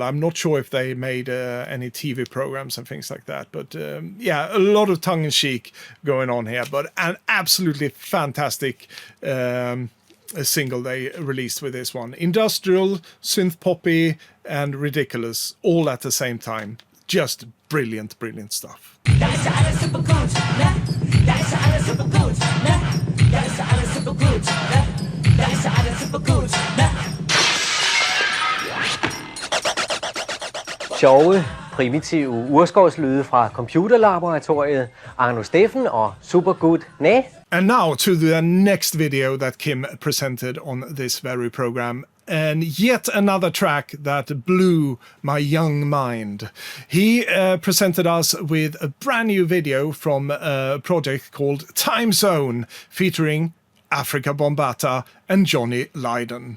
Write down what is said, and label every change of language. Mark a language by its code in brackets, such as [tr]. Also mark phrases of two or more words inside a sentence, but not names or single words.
[en] I'm not sure if they made any TV programs and things like that, but yeah, a lot of tongue-in-cheek going on here, but an absolutely fantastic single they released with this one. Industrial, synth poppy, and ridiculous, all at the same time. Just brilliant stuff. [de] Das ist alles super gut, ne? Das ist alles super gut, ne? Das ist alles super gut, ne? Das ist alles super gut, ne? [da] Sjove, primitive urskovslyde fra computerlaboratoriet, Arno Steffen og Supergood Næ. [en] And now to the next video that Kim presented on this very program. And yet another track that blew my young mind. He presented us with a brand new video from a project called Time Zone, featuring Africa Bambaataa and Johnny Lydon.